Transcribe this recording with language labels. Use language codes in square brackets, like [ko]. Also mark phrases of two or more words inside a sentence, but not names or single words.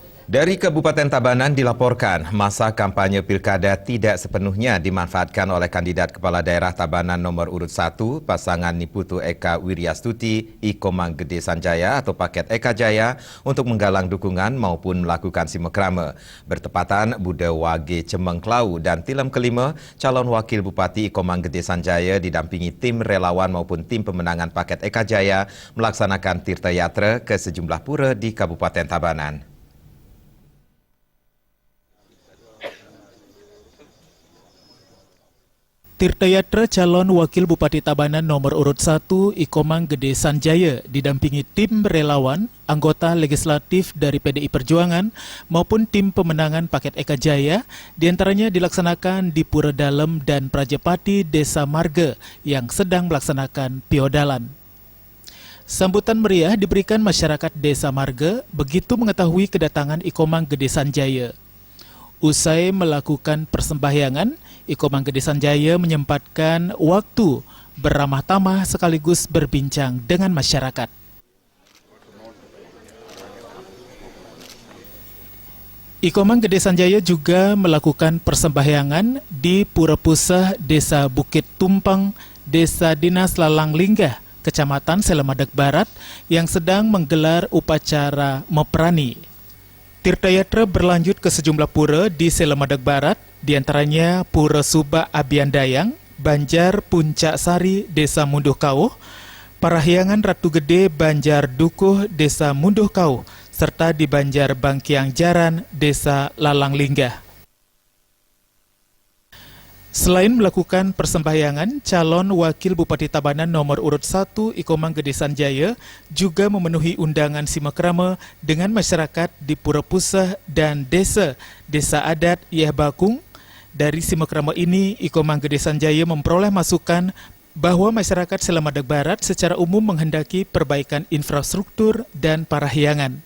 [id] Dari Kabupaten Tabanan dilaporkan masa kampanye pilkada tidak sepenuhnya dimanfaatkan oleh kandidat kepala daerah Tabanan nomor urut 1 pasangan Niputu Eka Wiryastuti Iko Manggede Sanjaya atau paket Eka Jaya untuk menggalang dukungan maupun melakukan simekrame. Bertepatan Bude Wage Cemengklau dan Tilem kelima, calon wakil Bupati Iko Manggede Sanjaya didampingi tim relawan maupun tim pemenangan paket Eka Jaya melaksanakan tirta yatra ke sejumlah pura di Kabupaten Tabanan. Tirta yatra calon wakil Bupati Tabanan nomor urut 1 Iko Manggede Sanjaya didampingi tim relawan, anggota legislatif dari PDI Perjuangan maupun tim pemenangan paket Eka Jaya, diantaranya dilaksanakan di Pura Dalem dan Prajapati Desa Marga yang sedang melaksanakan piodalan. Sambutan meriah diberikan masyarakat Desa Marga begitu mengetahui kedatangan Iko Manggede Sanjaya. Usai melakukan persembahyangan, Iko Manggede Sanjaya menyempatkan waktu beramah tamah sekaligus berbincang dengan masyarakat. Iko Manggede Sanjaya juga melakukan persembahyangan di Pura Pusah Desa Bukit Tumpeng, Desa Dinas Lalang Linggah, Kecamatan Selamadag Barat yang sedang menggelar upacara Meprani. Tirta yatra berlanjut ke sejumlah pura di Selamadag Barat, diantaranya Pura Subak Abiandayang, Banjar Puncak Sari, Desa Munduh Kauh, Parahyangan Ratu Gede Banjar Dukuh, Desa Munduh Kauh, serta di Banjar Bangkiang Jaran, Desa Lalang Linggah. Selain melakukan persembahyangan, calon wakil Bupati Tabanan nomor urut 1 Iko Manggede Sanjaya juga memenuhi undangan simekrame dengan masyarakat di Pura Pusah dan Desa Adat Yeh Bakung. Dari simekrame ini, Iko Manggede Sanjaya memperoleh masukan bahwa masyarakat Selamadag Barat secara umum menghendaki perbaikan infrastruktur dan parahyangan.